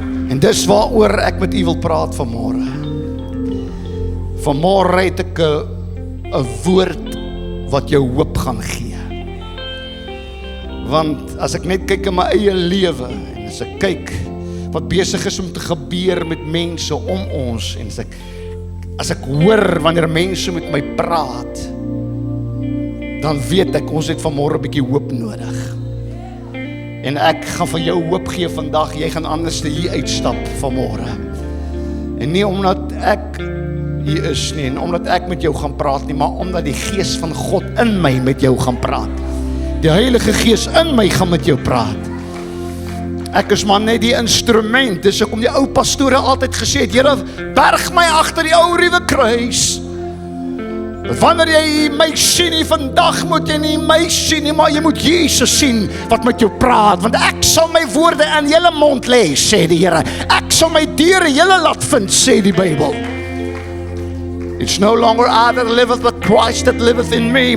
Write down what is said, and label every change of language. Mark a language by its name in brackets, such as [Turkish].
[Afrikaans] En dis waaroor ek met u wil praat vanmôre. Vanmôre het ek 'n woord wat jou hoop gaan gee. Want as ek net kyk in my eie lewe, en as ek kyk wat besig is om te gebeur met mense om ons, en as ek hoor wanneer mense met my praat, dan weet ek, ons het vanmôre 'n bietjie hoop nodig. En ek gaan vir jou hoop gee vandag, jy gaan anders hier uitstap vanmôre. En nie omdat ek hier is nie, en omdat ek met jou gaan praat nie, maar omdat die Gees van God in my met jou gaan praat. Die Heilige Gees in my gaan met jou praat. Ek is maar net die instrument, dis hoekom die ou pastore altyd gesê het, Here, berg my agter die ou ruwe kruis. Wanneer jy my sien nie, vandag moet jy nie my sien nie, maar jy moet Jesus sien wat met jou praat, want ek sal my woorde in julle mond lê, sê die Here. Ek sal my deure julle laat vind, sê die Bybel. [English] It's no longer I that liveth, but Christ that liveth in me.